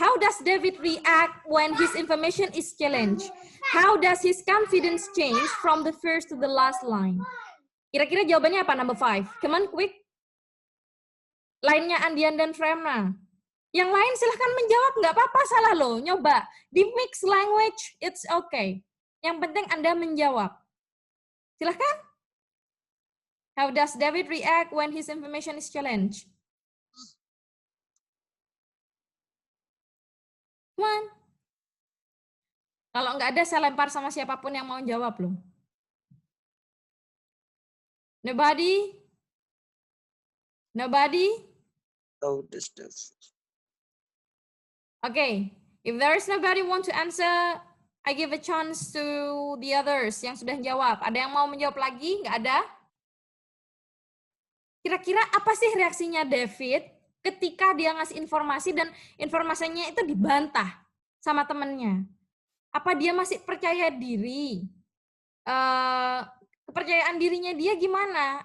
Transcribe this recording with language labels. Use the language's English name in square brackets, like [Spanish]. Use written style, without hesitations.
[English] How does David react when his information is challenged? How does his confidence change from the first to the last line? [Indonesian] Kira-kira jawabannya apa, [English] number 5? Come on, quick. [Indonesian] Lainnya Andian dan Fremna. Yang lain silahkan menjawab, nggak apa-apa, salah loh. Nyoba. Di mixed language, [English] it's okay. [Indonesian] Yang penting Anda menjawab. Silahkan. [English] How does David react when his information is challenged? Come on. [Indonesian] Kalau nggak ada, saya lempar sama siapapun yang mau jawab loh. [English] Nobody? Nobody? Oh, this stuff. Okay. If there is nobody want to answer, I give a chance to the others [Indonesian] yang sudah jawab. Ada yang mau menjawab lagi? Nggak ada? Kira-kira apa sih reaksinya David ketika dia ngasih informasi dan informasinya itu dibantah sama temennya? Apa dia masih percaya diri? Kepercayaan dirinya dia gimana?